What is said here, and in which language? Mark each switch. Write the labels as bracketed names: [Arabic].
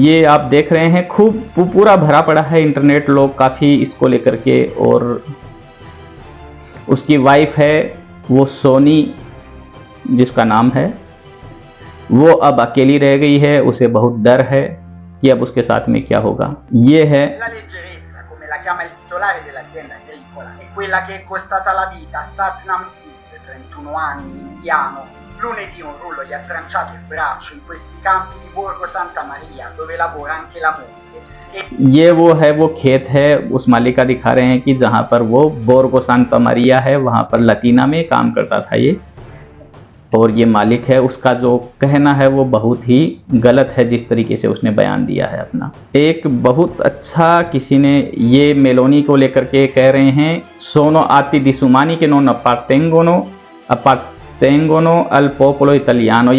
[Hindi] ये आप देख रहे हैं खूब पूरा भरा पड़ा है इंटरनेट, लोग काफ़ी इसको लेकर के। और उसकी वाइफ है वो सोनी जिसका नाम है, वो अब अकेली रह गई है, उसे बहुत डर है कि अब उसके साथ में क्या होगा। ये है [Italian] La leggerezza, come la chiama il titolare dell'azienda agricola, è quella che è costata la vita a Satnam Singh, 31 anni, indiano. Lunedì un rullo gli ha tranciato il braccio in questi campi di Borgo Santa Maria, dove lavora anche la moglie. [Hindi] ये वो है, वो खेत है, उस मालिक का दिखा रहे हैं कि जहाँ पर वो बोर्गो सांता मरिया है, वहाँ पर लतीना में काम करता था ये। और ये मालिक है, उसका जो कहना है वो बहुत ही गलत है जिस तरीके से उसने बयान दिया है अपना। एक बहुत अच्छा किसी ने ये मेलोनी को लेकर के कह रहे हैं, [Italian] सोनो आती दिसुमानी के नोन अपातेंगोनो अल पोपोलो इटालियानो।